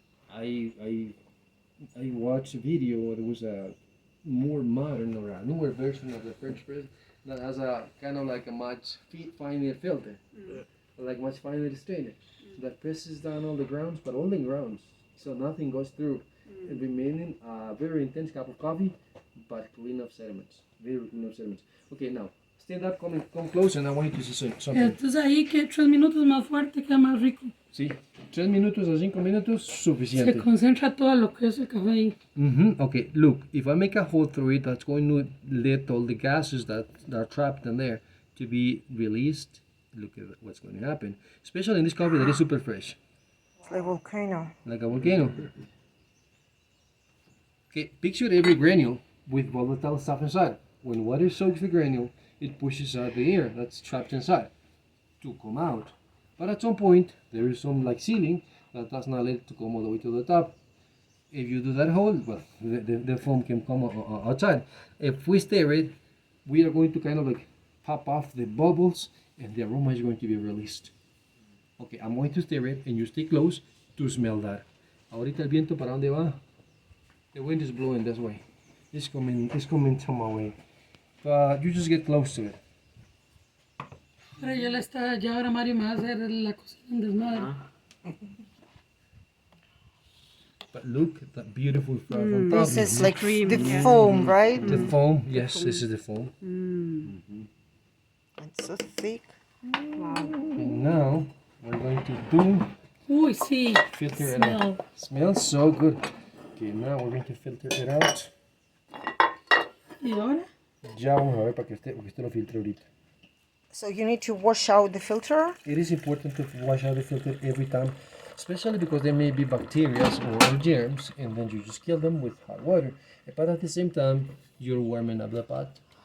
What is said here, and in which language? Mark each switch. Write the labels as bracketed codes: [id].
[en] I watched a video where there was a more modern or a newer version of the French press that has a kind of like a much finer filter, like much finer strainer, that presses down all the grounds, but only grounds, so nothing goes through, remaining a very intense cup of coffee, but clean of sediments, very clean of sediments. Okay, now stand up, come close, and I want you to see something. [es] Entonces ahí que 3 minutos más fuerte queda más rico. Sí, 3 minutos a 5 minutos, suficiente. Se concentra todo lo que es el café ahí. [en] Okay, look, if I make a hole through it, that's going to let all the gases that are trapped in there to be released. Look at what's going to happen, especially in this coffee that is super fresh. It's like volcano. Like a volcano. Okay, picture every granule with volatile stuff inside. When water soaks the granule, it pushes out the air that's trapped inside to come out. But at some point, there is some like ceiling that does not let it to come all the way to the top. If you do that hole, well, the foam can come outside. If we stir it, we are going to kind of like pop off the bubbles, and the aroma is going to be released. Okay, I'm going to stir it, and you stay close to smell that. [es] Ahorita el viento para dónde va? [en] The wind is blowing this way. It's coming to my way. But you just get close to it. [es] Pero ya ahora Mario me va a hacer la cocina en desmadre. [en] But look at that beautiful fluff on top. This is like the foam, right? The foam, yes, this is the foam. It's so thick. And now we're going to do [es] Uy, sí. [en] filter it out. Smells so good. Okay, now we're going to filter it out. [es] ¿Y ahora? Ya vamos a ver porque usted lo filtre ahorita. [en] So you need to wash out the filter? It is important to wash out the filter every time, especially because there may be bacteria or germs, and then you just kill them with hot water. But at the same time, you're warming up the pot.